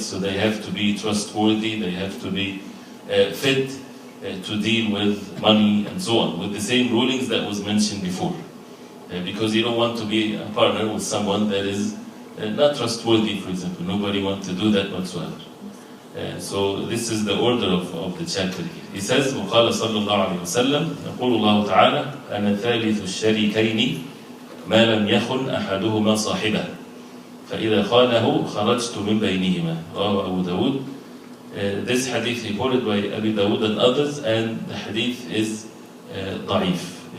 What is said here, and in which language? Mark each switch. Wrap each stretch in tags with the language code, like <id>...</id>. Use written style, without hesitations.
<en>So they have to be trustworthy, they have to be fit to deal with money and so on, with the same rulings that was mentioned before. Because you don't want to be a partner with someone that is not trustworthy, for example. Nobody wants to do that whatsoever. So this is the order of the chapter here. He says,</en> <ar>وقال صلى الله عليه وسلم يقول الله تعالى أنا ثالث الشريكين ما لم يخن أحدهما صاحبه فإذا خانه خرجت من بينهما. رواه أبو داود.</ar> <en>This hadith reported by Abu Dawud and others, and the hadith is ضعيف.</en>